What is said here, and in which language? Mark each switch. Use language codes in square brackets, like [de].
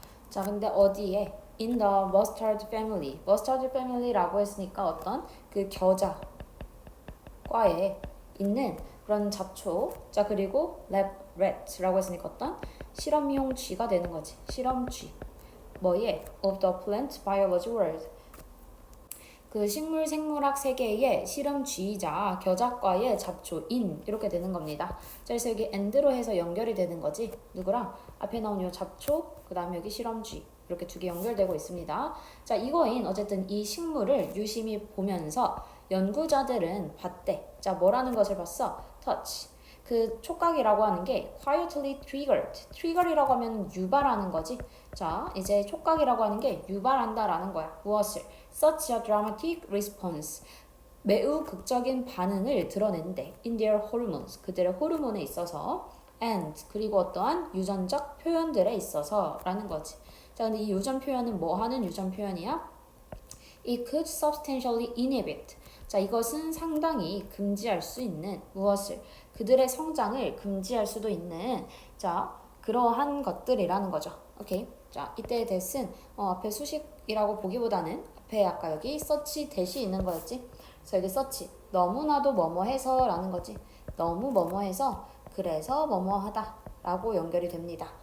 [ko] 자, 근데 어디에? [en] In the mustard family. [ko] mustard family라고 했으니까 어떤 그 겨자 과에 있는 그런 잡초. 자, 그리고 lab rat라고 했으니까 어떤 실험용 쥐가 되는 거지. 실험쥐. 뭐에? [en] Of the plant biology world. [ko] 그 식물 생물학 세계의 실험쥐이자 겨자과의 잡초인 이렇게 되는 겁니다. 자, 그래서 여기 and로 해서 연결이 되는 거지. 누구랑? 앞에 나온 요 잡초, 그 다음에 여기 실험쥐 이렇게 두 개 연결되고 있습니다. 자, 이거인 어쨌든 이 식물을 유심히 보면서 연구자들은 봤대. 자, 뭐라는 것을 봤어? touch. 그 촉각이라고 하는 게 [en] quietly triggered. [ko] trigger이라고 하면 유발하는 거지. 자, 이제 촉각이라고 하는 게 유발한다라는 거야. 무엇을? [en] Such a dramatic response. [ko] 매우 극적인 반응을 드러낸대. [en] In their hormones. [ko] 그들의 호르몬에 있어서. And 그리고 어떠한 유전적 표현들에 있어서 라는 거지. 자, 근데 이 유전 표현은 뭐 하는 유전 표현이야? [en] It could substantially inhibit. [ko] 자, 이것은 상당히 금지할 수 있는 무엇을? 그들의 성장을 금지할 수도 있는 자, 그러한 것들이라는 거죠. 오케이. 자, 이때의 that은 앞에 수식이라고 보기보다는 앞에 아까 여기 such that이 있는 거였지. 그래서 여기 such 너무나도 뭐뭐해서 라는 거지. 너무 뭐뭐해서 그래서 뭐뭐하다 라고 연결이 됩니다.